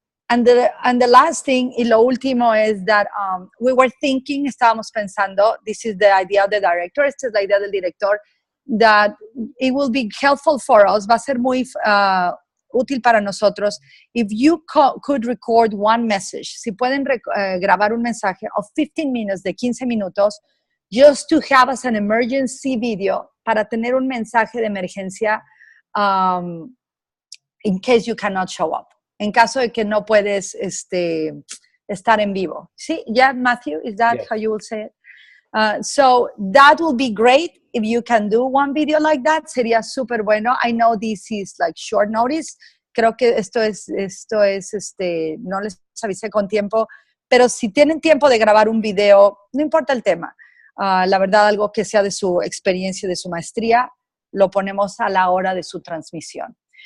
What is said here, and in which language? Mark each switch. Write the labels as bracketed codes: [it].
[en] And the last thing, [es] y lo último es [en] that we were thinking, [es] estábamos pensando, [en] this is the idea of the director, [es] esta es la idea del director, [en] that it will be helpful for us, [es] va a ser muy útil para nosotros, [en] if you could record one message, [es] si pueden grabar un mensaje [en] of 15 minutes, [es] de 15 minutos, [en] just to have as an emergency video, [es] para tener un mensaje de emergencia [en] in case you cannot show up. [es] En caso de que no puedes estar en vivo. ¿Sí? [en] Yeah, Matthew, is that how you will say it? So that will be great if you can do one video like that. [es] Sería súper bueno. [en] I know this is like short notice. [es] Creo que esto es no les avisé con tiempo, pero si tienen tiempo de grabar un video, no importa el tema. La verdad, algo que sea de su experiencia, de su maestría, lo ponemos a la hora de su transmisión.